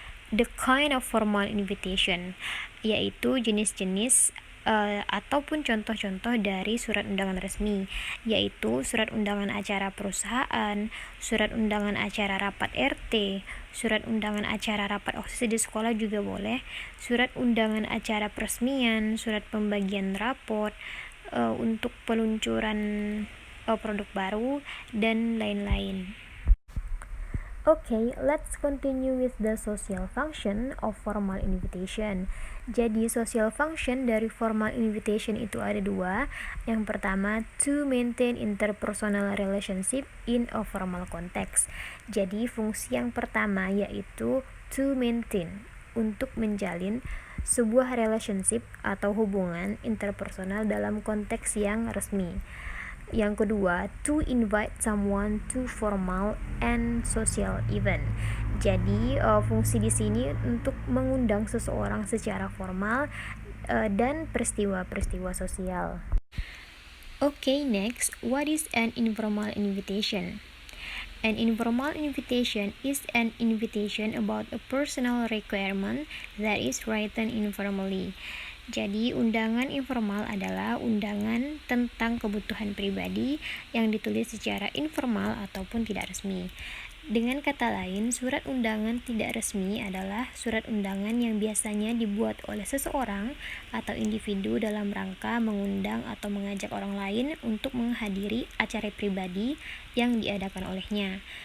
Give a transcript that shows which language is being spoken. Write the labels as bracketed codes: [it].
[en] The kind of formal invitation, [id] yaitu jenis-jenis ataupun contoh-contoh dari surat undangan resmi, yaitu surat undangan acara perusahaan, surat undangan acara rapat RT, surat undangan acara rapat OSIS di sekolah juga boleh, surat undangan acara peresmian, surat pembagian raport untuk peluncuran produk baru, dan lain-lain. [en] Okay, let's continue with the social function of formal invitation. [id] Jadi, [en] social function [id] dari [en] formal invitation [id] itu ada dua. Yang pertama, [en] to maintain interpersonal relationship in a formal context. [id] Jadi, fungsi yang pertama yaitu [en] to maintain, [id] untuk menjalin sebuah relationship atau hubungan interpersonal dalam konteks yang resmi. Yang kedua, [en] to invite someone to formal and social event. [id] Jadi, fungsi di sini untuk mengundang seseorang secara formal dan peristiwa-peristiwa sosial. [en] Okay, next, what is an informal invitation? An informal invitation is an invitation about a personal requirement that is written informally. [id] Jadi, undangan informal adalah undangan tentang kebutuhan pribadi yang ditulis secara informal ataupun tidak resmi. Dengan kata lain, surat undangan tidak resmi adalah surat undangan yang biasanya dibuat oleh seseorang atau individu dalam rangka mengundang atau mengajak orang lain untuk menghadiri acara pribadi yang diadakan olehnya.